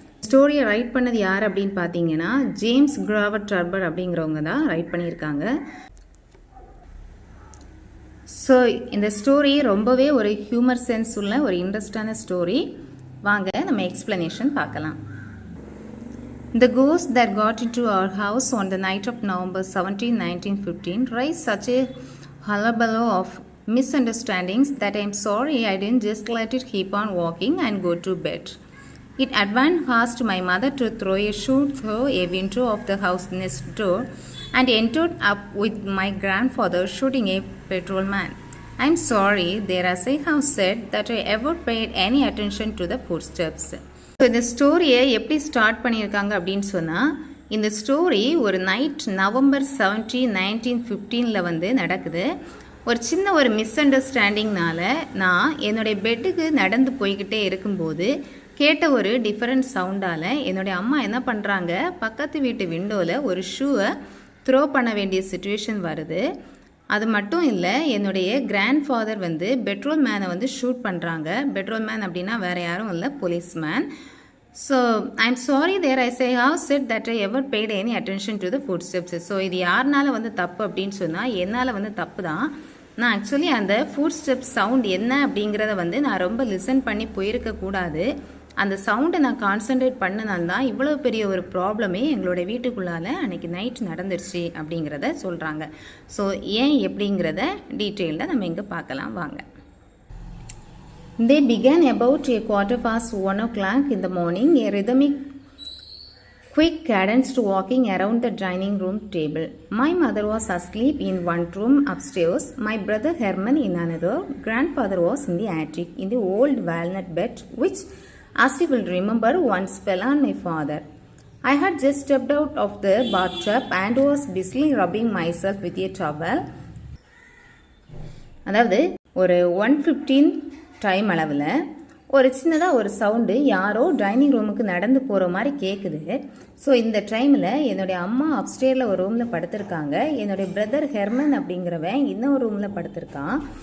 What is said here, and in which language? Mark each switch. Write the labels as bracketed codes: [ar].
[ta] ஸ்டோரியை ரைட் பண்ணது யார் அப்படின்னு பார்த்தீங்கன்னா, ஜேம்ஸ் கிராவர் டர்பர் அப்படிங்கிறவங்க தான் ரைட் பண்ணியிருக்காங்க. ஸோ இந்த ஸ்டோரி ரொம்பவே ஒரு ஹியூமர் சென்ஸ் உள்ள ஒரு இன்ட்ரெஸ்டான ஸ்டோரி. வாங்க நம்ம எக்ஸ்பிளனேஷன் பார்க்கலாம். [en] The ghost that got into our house on the night of November 17, 1915 raised such a hullabaloo of misunderstandings that I'm sorry I didn't just let it keep on walking and go to bed. It advanced my mother to throw a shoe through a window of the house next door and ended up with my grandfather shooting a patrolman. I'm sorry, there as I have said, that I ever paid any attention to the footsteps. [ta] So இந்த ஸ்டோரியை எப்படி start பண்ணியிருக்காங்க அப்படின்னு சொன்னால், இந்த story ஒரு night November 17, 1915 வந்து நடக்குது. ஒரு சின்ன ஒரு மிஸ் அண்டர்ஸ்டாண்டிங்னால நான் என்னுடைய பெட்டுக்கு நடந்து போய்கிட்டே இருக்கும்போது கேட்ட ஒரு டிஃப்ரெண்ட் சவுண்டால் என்னுடைய அம்மா என்ன பண்ணுறாங்க, பக்கத்து வீட்டு விண்டோவில் ஒரு ஷூவை த்ரோ பண்ண வேண்டிய சுச்சுவேஷன் வருது. அது மட்டும் இல்லை, என்னுடைய கிராண்ட் ஃபாதர் வந்து பெட்ரோல் மேனை வந்து ஷூட் பண்ணுறாங்க. பெட்ரோல் மேன் அப்படின்னா வேறு யாரும் இல்லை, policeman. [en] So I'm sorry there I say how said that I ever paid any attention to the footsteps. [ta] So இது யாருனால வந்து தப்பு அப்படின்னு சொன்னால், என்னால் வந்து தப்பு தான். நான் ஆக்சுவலி அந்த ஃபுட் ஸ்டெப்ஸ் சவுண்ட் என்ன அப்படிங்கிறத வந்து நான் ரொம்ப லிசன் பண்ணி போயிருக்கக்கூடாது. அந்த சவுண்டை நான் கான்சன்ட்ரேட் பண்ணனால தான் இவ்வளோ பெரிய ஒரு ப்ராப்ளமே எங்களோட வீட்டுக்குள்ளால் அன்றைக்கி நைட் நடந்துருச்சு அப்படிங்கிறத சொல்கிறாங்க. ஸோ ஏன் எப்படிங்கிறத டீட்டெயிலில் நம்ம இங்கே பார்க்கலாம் வாங்க. [en] They began about a 1:15 in the morning, a rhythmic, quick cadenced walking around the dining room table. My mother was asleep in one room upstairs, my brother Herman in another. Grandfather was in the attic, in the old walnut bed, which, as you will remember, once fell on my father. I had just stepped out of the bathtub and was busily rubbing myself with a towel. [ta] அதாவது ஒரு 1:15 time அளவில் ஒரு சின்னதாக ஒரு sound யாரோ dining ரூமுக்கு நடந்து போகிற மாதிரி கேட்குது. ஸோ இந்த டைமில் என்னுடைய அம்மா அப்ஸ்டேரில் ஒரு ரூமில் படுத்திருக்காங்க. என்னுடைய பிரதர் ஹெர்மன் அப்படிங்கிறவன் இன்னொரு ரூமில் படுத்திருக்கான்.